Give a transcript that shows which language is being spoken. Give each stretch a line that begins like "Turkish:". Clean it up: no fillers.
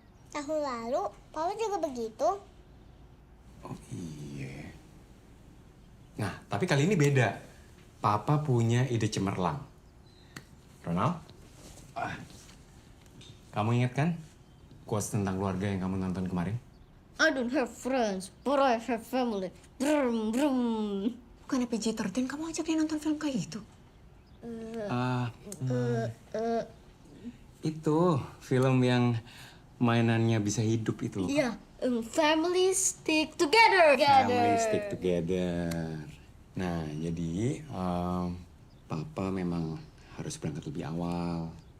Indonesian: Tahun lalu, Papa juga begitu. Oh iya. Nah, tapi kali ini beda. Papa punya ide cemerlang. Ronald? Kamu ingat kan quotes tentang keluarga yang kamu nonton kemarin?
English: I don't have friends, but I have family. Brum, brum.
Indonesian: Bukan PG-13, kamu ajak dia nonton film kayak gitu? Itu film yang mainannya bisa hidup itu. Iya,
English: family stick together. Family stick together.
Indonesian: Nah, jadi papa memang harus berangkat lebih awal.